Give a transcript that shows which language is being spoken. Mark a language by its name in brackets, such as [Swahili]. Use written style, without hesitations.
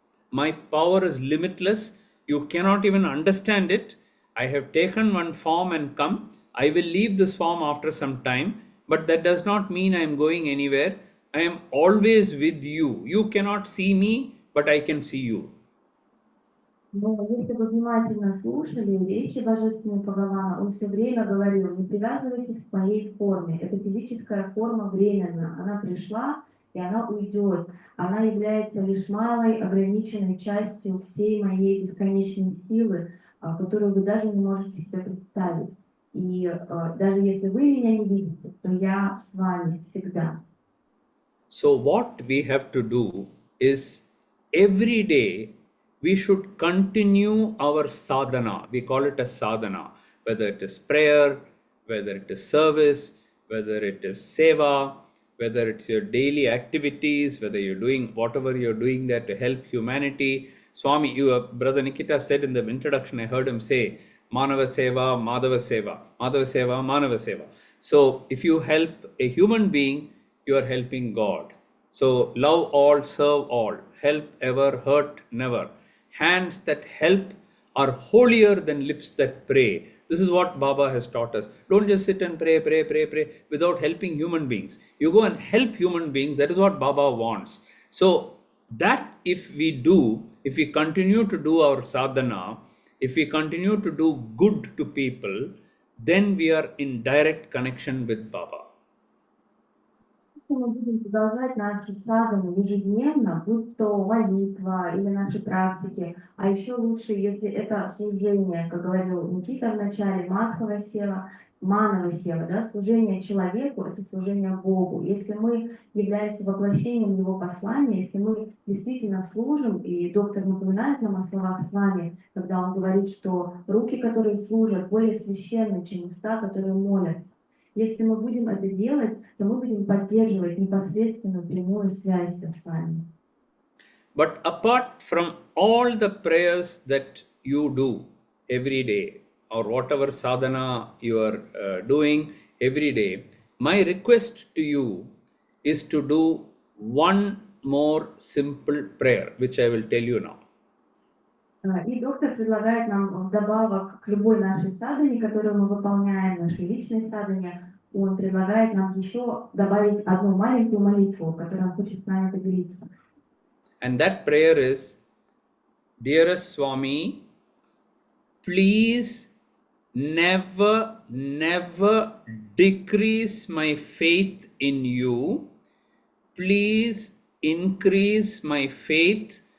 [English] My power is limitless. You cannot even understand it. I have taken one form and come. I will leave this form after some time, but that does not mean I am going anywhere. I am always with you. You cannot see me, but I can see you. [Russian] Но если вы внимательно слушали речи Божественного Бхагавана, он все время говорил, не привязывайтесь к моей форме. Эта физическая форма временна. Она пришла, и она уйдет. Она является лишь малой, ограниченной частью всей моей бесконечной силы, которую вы даже не можете себе представить. И даже если вы меня не видите, то я с вами всегда. [English] So what we have to do is every day we should continue our sadhana. We call it a sadhana, whether it is prayer, whether it is service, whether it is seva, whether it's your daily activities, whether you're doing whatever you're doing there to help humanity. Swami, Brother Nikita said in the introduction, I heard him say, Manava Seva, Madhava Seva, Madhava Seva, Manava Seva. So if you help a human being, you are helping God. So love all, serve all, help ever, hurt never. Hands that help are holier than lips that pray. This is what Baba has taught us. Don't just sit and pray without helping human beings. You go and help human beings. That is what Baba wants. So that if we do, if we continue to do our sadhana, if we continue to do good to people, then we are in direct connection with Baba. [Russian] Мы будем продолжать наши садханы ежедневно, будь то молитва или наши практики, а еще лучше, если это служение, как говорил Никита в начале, мадхава сева, манава сева, да, служение человеку, это служение Богу. Если мы являемся воплощением Его послания, если мы действительно служим, и доктор напоминает нам о словах с вами, когда он говорит, что руки, которые служат, более священны, чем уста, которые молятся. Если мы будем это делать, то мы будем поддерживать непосредственную прямую связь с вами. [English] But apart from all the prayers that you do every day, or whatever sadhana you are doing every day, my request to you is to do one more simple prayer, which I will tell you now. [Russian] И доктор предлагает нам вдобавок к любой нашей садхане, которую мы выполняем, нашей личной садхане, он предлагает нам еще добавить одну маленькую молитву, которую он хочет с нами поделиться. [English] And that prayer is, Dearest Swami, please never, never decrease my faith in you. Please increase my faith.